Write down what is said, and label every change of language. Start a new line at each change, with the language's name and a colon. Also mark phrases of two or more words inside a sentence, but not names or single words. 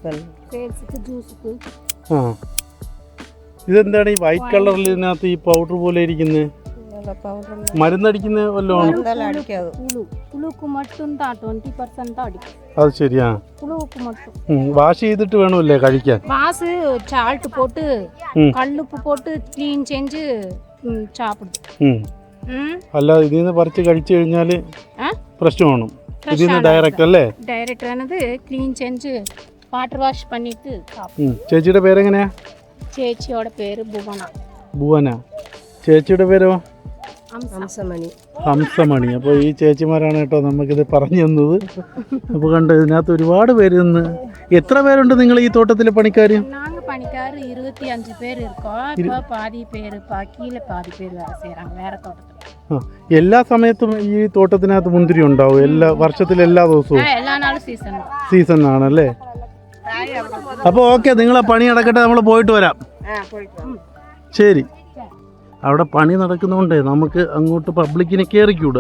Malayalam: ഇതെന്താണ് ഈ
English: white colour
Malayalam: ഇതിനകത്ത് ഈ പൗഡർ പോലെ ഇരിക്കുന്നത്? മരുന്നടിക്കുന്ന വല്ലതും? അത് ശരിയാ. വാഷ് ചെയ്തിട്ട് വേണമല്ലേ കഴിക്കാൻ?
Tamil: சால்ட் போட்டு கல்லுப்பு போட்டு க்ளீன் செஞ்சு சாப்பிடுது.
Malayalam: അല്ലാതെ ഇതിൽ നിന്ന് പറിച്ച് കഴിച്ചു കഴിഞ്ഞാല് പ്രശ്നമാണ്. ഇതിൽ നിന്ന് ഡയറക്റ്റ് അല്ലേ? ഡയറക്റ്റ് ആണത് ക്ലീൻ ചെയ്ത്
English: water wash
Malayalam: பண்ணிட்டு. ചേച്ചിയുടെ പേരെങ്ങനെയാ? ചേച്ചിയുടെ പേര് ഭുവന. ചേച്ചിയുടെ പേരോ? ഹംസമണി. അപ്പോൾ ഈ ചേച്ചിമാരാണ് കേട്ടോ നമുക്കിത് പറഞ്ഞു തന്നത്. അപ്പോൾ കണ്ടോ ഇതിനകത്ത് ഒരുപാട് പേര് നിന്ന്. എത്ര പേരുണ്ട് നിങ്ങൾ ഈ തോട്ടത്തിലെ പണിക്കാർ? പണിക്കാർ 25 പേര് இருக்கோம்.
Tamil: இப்போ பாதி பேர் கீழே பாதி பேர் வேலை செய்றாங்க வேற തോട്ടത്തിൽ.
Malayalam: എല്ലാ സമയത്തും ഈ തോട്ടത്തിനകത്ത് മുന്തിരി ഉണ്ടാവും? എല്ലാ വർഷത്തിലെ എല്ലാ ദിവസവും? എല്ലാ നാളും സീസൺ ആണല്ലേ. അപ്പോൾ ഓക്കെ, നിങ്ങളെ പണി നടക്കട്ടെ, നമ്മൾ പോയിട്ട് വരാം. ശരി. അവിടെ പണി നടക്കുന്നതുകൊണ്ട് നമുക്ക് അങ്ങോട്ട് പബ്ലിക്കിനെ കയറിക്കൂടാ.